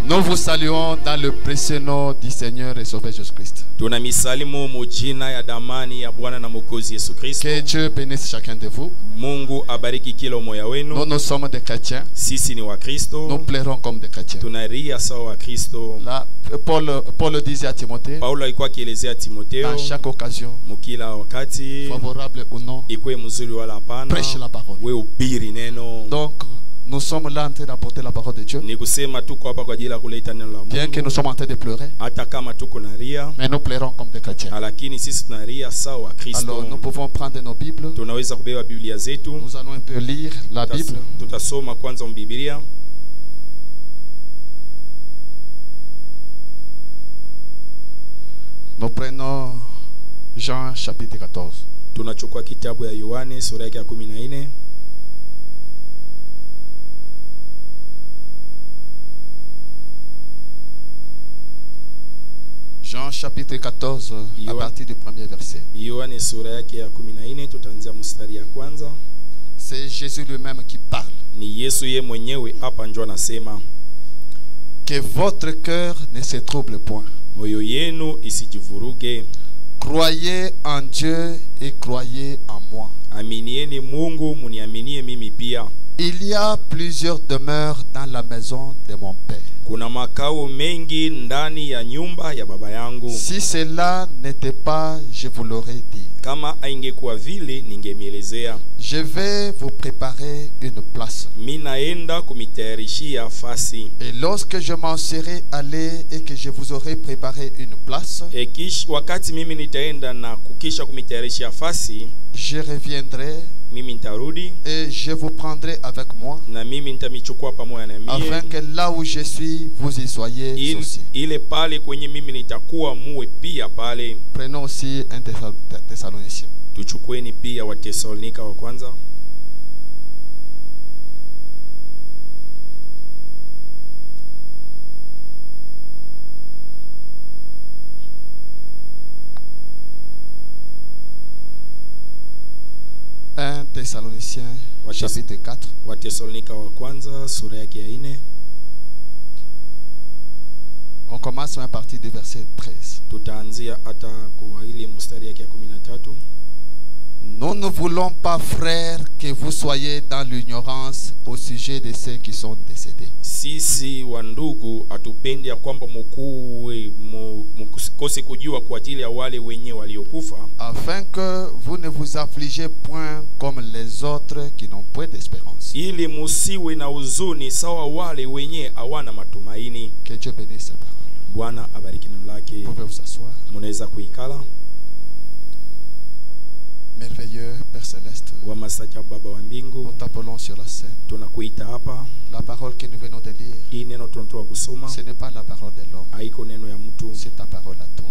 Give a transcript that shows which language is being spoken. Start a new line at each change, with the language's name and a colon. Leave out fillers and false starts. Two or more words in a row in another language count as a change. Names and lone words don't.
French: vous saluons dans le précieux nom du Seigneur et Sauveur Jésus-Christ. Que Dieu bénisse chacun de vous.
Swahili: Mungu abariki kila umoja wenu.
French: Nous sommes des chrétiens.
Swahili: Sisi ni Wakristo.
French: Nous plairons comme des chrétiens.
Swahili: Tunaria sawa Wakristo.
French: Là, Paul disait à Timothée,
Swahili: Paulo alikuwa akielezea Timotheo,
French: dans chaque occasion,
Swahili: mukila wakati,
French: favorable ou non,
Swahili: ikuwe mzuri wala hapana,
French: prêche la parole.
Swahili: we ubiri neno.
French: Donc nous sommes là en train d'apporter la parole de Dieu.
Swahili: Ni kusema tuko hapa kwa ajili ya kuleta neno la Mungu.
French: Bien que nous sommes en train de pleurer,
Swahili: hata kama tuko naria,
French: mais nous pleurons comme des chrétiens.
Swahili: Lakini sisi tunaria sawa Wakristo.
French: Alors nous pouvons prendre nos Bibles.
Swahili: Tunaweza kubeba Biblia zetu.
French: Nous allons un peu lire la Bible.
Swahili: Tutasoma kwanza Biblia.
French: Nous prenons Jean chapitre 14.
Swahili: Tunachukua kitabu ya Yohane sura yake ya 14.
French: Jean chapitre 14 à partir du premier verset.
Swahili: Yohane sura yake ya 14 tutaanzia mstari ya kwanza.
French: C'est Jésus lui-même qui parle.
Swahili: Ni Yesu yeye mwenyewe hapa ndio anasema.
French: Que votre cœur ne se trouble point.
Swahili: Moyo yenu isijivuruge.
French: Croyez en Dieu et croyez en moi.
Swahili: Aminieni Mungu, muniaminie mimi pia.
French: Il y a plusieurs demeures dans la maison de mon Père.
Swahili: Kuna makao mengi ndani ya nyumba ya baba yangu.
French: Si cela n'était pas, je vous l'aurais dit.
Swahili: Kama haingekuwa vile ningemielezea.
French: Je vais vous préparer une place.
Swahili: Minaenda kumitayarishia fasi.
French: Et lorsque je m'en serai allé et que je vous aurai préparé une place,
Swahili: wakati mimi nitaenda na kukisha kumitayarishia fasi,
French: je reviendrai
Swahili: mimi nitarudi
French: et je vous prendrai avec moi,
Swahili: na mimi nitamichukua pamoja na mimi,
French: afin que là où je suis vous y soyez aussi.
Swahili: Ile pale kwenye mimi nitakuwa muwe pia pale.
French: Prenons aussi un Thessaloniciens.
Swahili: Tuchukueni pia wa Thessalonika wa kwanza.
French: Un Thessaloniciens chapitre 4.
Swahili: Wa Thessalonika wa kwanza sura yake ya 4.
French: On commence à partir du verset 13.
Swahili: Tutaanzia hata kwa ile mstari yake ya 13.
French: Nous ne voulons pas, frères, que vous soyez dans l'ignorance au sujet de ceux qui sont décédés.
Swahili: Sisi wandugu atupendi ya kwamba mukose kujua kwa ajili ya wale wenye waliokufa,
French: afin que vous ne vous affligez point comme les autres qui n'ont point d'espérance.
Swahili: Ili musiwe na huzuni sawa wale wenye hawana matumaini.
French: Que Dieu bénisse sa parole.
Swahili: Bwana abariki neno lake.
French: Vous pouvez vous asseoir.
Swahili: Munaweza kuikala.
French: Merveilleux Père Céleste, nous t'appelons sur la scène. La parole que nous venons de lire, ce n'est pas la parole de l'homme, c'est ta parole à toi.